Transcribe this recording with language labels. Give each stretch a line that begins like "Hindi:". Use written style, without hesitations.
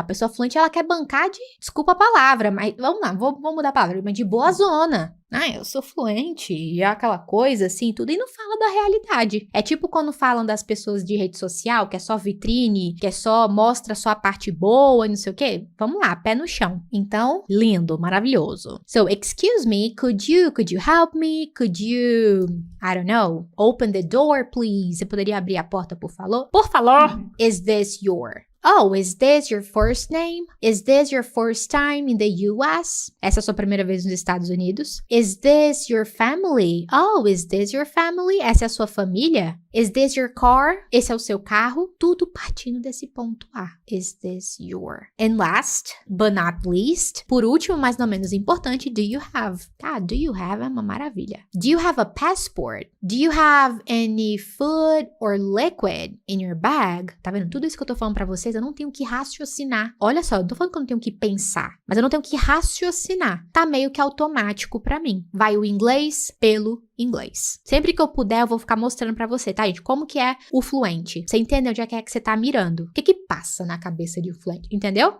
Portuguese: A pessoa fluente, ela quer bancar de, desculpa a palavra, mas vamos lá, vou mudar a palavra, mas de boa zona. Ah, eu sou fluente, e aquela coisa assim, tudo, e não fala da realidade. É tipo quando falam das pessoas de rede social, que é só vitrine, que é só mostra só a parte boa e não sei o quê. Vamos lá, pé no chão. Então, lindo, maravilhoso.
English: So, excuse me, could you help me? Could you, I don't know, open the door, please?
Portuguese: Você poderia abrir a porta, por favor? Por favor.
English: Is this your... Oh, is this your first name? Is this your first time in the US?
Portuguese: Essa é a sua primeira vez nos Estados Unidos?
English: Is this your family? Oh, is this your family?
Portuguese: Essa é a sua família?
English: Is this your car?
Portuguese: Esse é o seu carro? Tudo partindo desse ponto A.
English: Is this your? And last, but not least,
Portuguese: por último, mas não menos importante,
English: do you have?
Portuguese: Ah,
English: do you have
Portuguese: é uma maravilha.
English: Do you have a passport? Do you have any food or liquid in your bag?
Portuguese: Tá vendo? Tudo isso que eu tô falando pra vocês, eu não tenho que raciocinar. Olha só, eu não tô falando que eu não tenho que pensar, mas eu não tenho que raciocinar. Tá meio que automático pra mim. Vai o inglês pelo inglês. Sempre que eu puder, eu vou ficar mostrando pra você, tá, gente? Como que é o fluente. Você entende onde é que você tá mirando. O que que passa na cabeça de um fluente, entendeu?